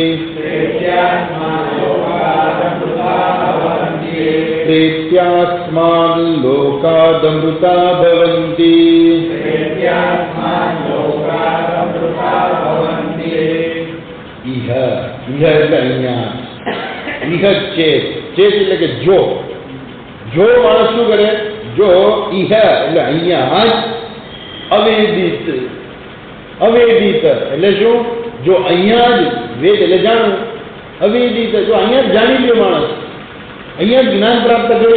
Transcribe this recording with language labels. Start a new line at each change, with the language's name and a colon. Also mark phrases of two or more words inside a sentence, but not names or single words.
Sanskrit: प्रेत्यास्माल्लोकादमृता भवन्ति इह इह
Gujarati: એટલે અહીંયા इह चेत चेत એટલે કે જો માણસ શું કરે જો इह એટલે અહીંયા અવેદિત એટલે શું જો અહીંયા જ વેદ એટલે જાણવું અવેદિત જો અહીંયા જ જાણી લ્યો માણસ અહીંયા જ જ્ઞાન પ્રાપ્ત કરી